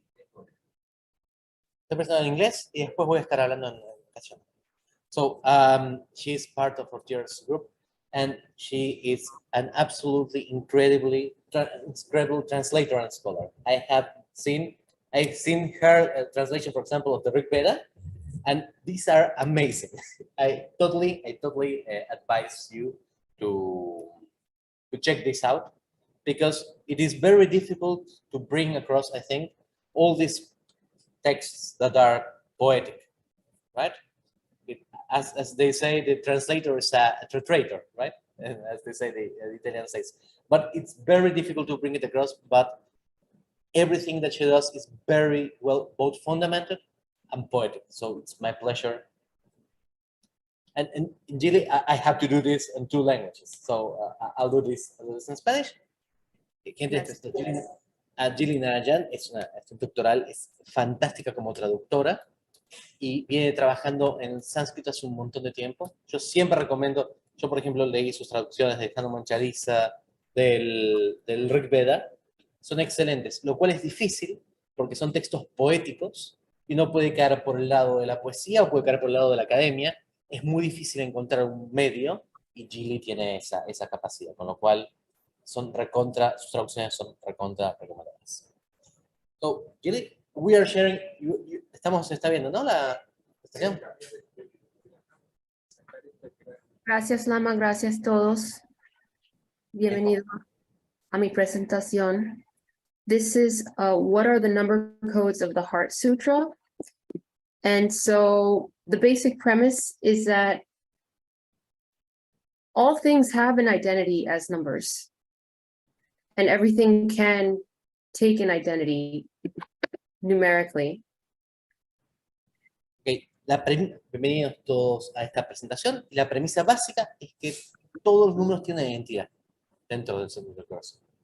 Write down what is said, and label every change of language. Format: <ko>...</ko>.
<es>Estoy presentando en inglés y después voy a estar hablando en castellano.</es> <en>So she's part of our TRS group, and she is an absolutely incredible translator and scholar. I've seen her translation, for example, of the Rig Veda, and these are amazing. I totally advise you to check this out, because it is very difficult to bring across, I think, all these texts that are poetic, right? As they say, the translator is a traitor, right? As they say, the Italian says. But it's very difficult to bring it across, but everything that she does is very well both fundamented and poetic. So it's my pleasure. And in Chile, I have to do this in 2 languages. So I'll do this in Spanish. Yes.</en> <es>Jillian Narayan es una doctoral, es fantástica como traductora y viene trabajando en sánscrito hace un montón de tiempo. Yo siempre recomiendo, yo por ejemplo leí sus traducciones de Hanuman Charisa, del Rig Veda, son excelentes, lo cual es difícil porque son textos poéticos y uno puede caer por el lado de la poesía o puede caer por el lado de la academia. Es muy difícil encontrar un medio y Jilly tiene esa capacidad, con lo cual sus traducciones son recontra recomendadas.</es> <en>So, Jilly, we are sharing,</en> <es>se está viendo, ¿no? La presentación. Gracias, Lama, gracias a todos. Bienvenido a mi presentación.</es> <en>This is what are the number codes of the Heart Sutra. And so the basic premise is that all things have an identity as numbers. And everything can take an identity numerically. Okay.</en> <es>Bienvenidos todos a esta presentación. La premisa básica es que todos los números tienen identidad dentro del centro del corazón.</es>